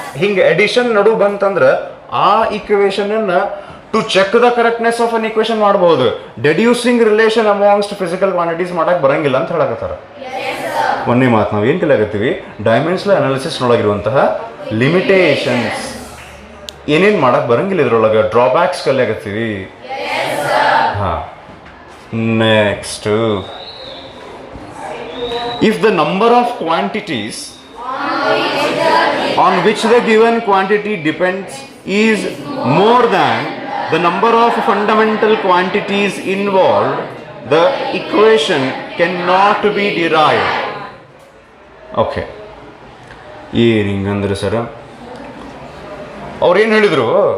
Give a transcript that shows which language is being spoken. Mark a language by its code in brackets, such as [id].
[kn] ಹಿಂಗೆ ಎಡಿಷನ್ ನಡು ಬಂತಂದ್ರೆ ಆ ಇಕ್ವೇಶನ್ ಅನ್ನ [en] to check the correctness of an equation [kn] ಮಾಡಬಹುದು. [en] deducing relation amongst physical quantities [kn] ಮಾಡಕ್ ಬರಂಗಿಲ್ಲ ಅಂತ ಹೇಳಕತ್ತಾರ. ಒಂದೇ ಮಾತು ನಾವು ಏನು ಕಲಿಯಾಗತ್ತೀವಿ, ಡೈಮೆನ್ಷನಲ್ ಅನಾಲಿಸಿಸ್ನೊಳಗಿರುವಂತಹ ಲಿಮಿಟೇಷನ್ಸ್, ಏನೇನು ಮಾಡಕ್ ಬರಂಗಿಲ್ಲ ಇದ್ರೊಳಗೆ, ಡ್ರಾಬ್ಯಾಕ್ಸ್ ಕಲಿಯಾಗತ್ತೀವಿ. [en] ಹಾಂ, next if the number of quantities on which the given quantity depends is more than the number of fundamental quantities involved, the equation cannot be derived. [kn] Okay, ಏನು ಹಿಂಗಂದ್ರೆ ಸರ್ ಅವ್ರೇನು ಹೇಳಿದರು?